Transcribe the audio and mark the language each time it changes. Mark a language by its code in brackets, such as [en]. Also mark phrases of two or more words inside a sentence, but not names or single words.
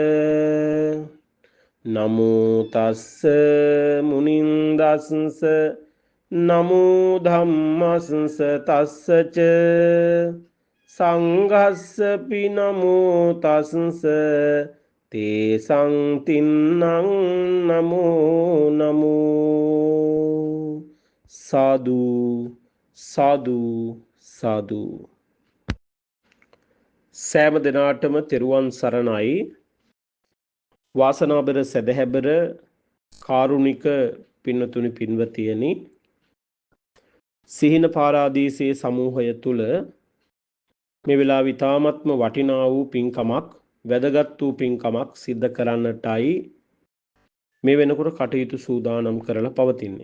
[pi] නමෝ තස්ස මුනින්දස්ස නමෝ ධම්මස්ස තස්සච සංඝස්ස පි නමෝ තස්ස තේසං තින්නං නමෝ නමෝ. සාදු සාදු සාදු. [si] සෑම දිනාටම තෙරුවන් සරණයි. වාසනාබර සදහැබර කාරුණික පින්නතුනි පින්වතියනි, සිහින පාරාදීසයේ සමූහය තුල මේ වෙලාව ඉතාමත්ම වටිනා වූ පින්කමක්, වැදගත් වූ පින්කමක් සිද්ධ කරන්නටයි මේ වෙනකොට කටයුතු සූදානම් කරලා පවතින්නේ.